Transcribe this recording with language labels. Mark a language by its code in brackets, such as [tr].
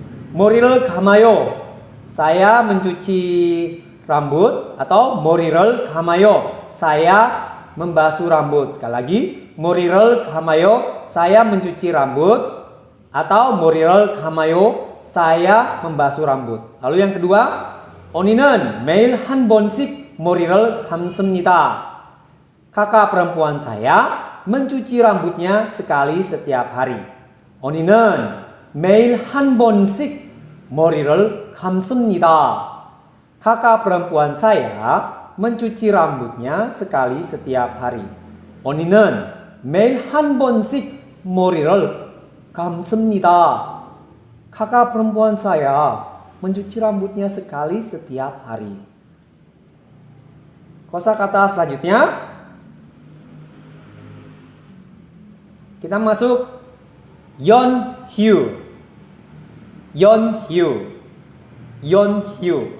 [ko] 머리를 감아요. [id] Saya mencuci rambut atau [ko] 머리를 감아요. [id] Saya membasuh rambut. Sekali lagi, [ko] 머리를 감아요. [id] Saya mencuci rambut atau [ko] 머리를 감아요. [id] Saya membasuh rambut. Lalu yang kedua, [ko] 언니는 매일 한 번씩 머리를 감습니다. [id] Kakak perempuan saya mencuci rambutnya sekali setiap hari. [ko] 언니는 매일 한 번씩 머리를 감습니다. [id] Kakak perempuan saya mencuci rambutnya sekali setiap hari. [ko] 언니는 매일 한 번씩 머리를 감습니다. [id] Kakak perempuan saya mencuci rambutnya sekali setiap hari. Kosakata selanjutnya. Kita masuk Yeonhyu. Yeonhyu. Yeonhyu.